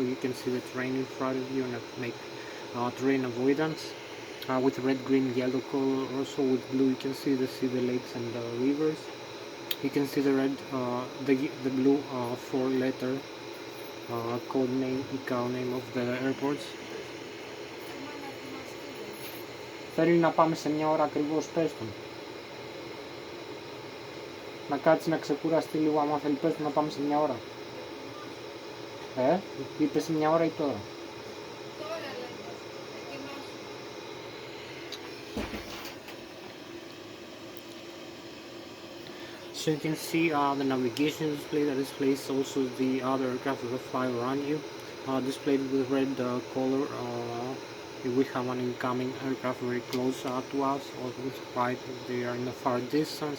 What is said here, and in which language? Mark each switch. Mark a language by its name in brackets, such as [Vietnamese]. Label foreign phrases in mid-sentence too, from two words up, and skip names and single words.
[English] You can see the terrain in front of you and make terrain avoidance. With red, green, yellow color, also with blue you can see the lakes and the rivers. You can see the red, the blue 4-letter code name, ICAO name of the airports. [Greek] Θέλει να πάμε σε μια ώρα ακριβώς, πες του. Να κάτσει να ξεκουραστεί λίγο, άμα θέλει πες του να πάμε σε μια ώρα. Είπε σε μια ώρα ή τώρα? [English] So you can see the navigation display that displays also the other aircraft that fly around you. Displayed with red color, we have an incoming aircraft very close to us, or right, they are in a far distance.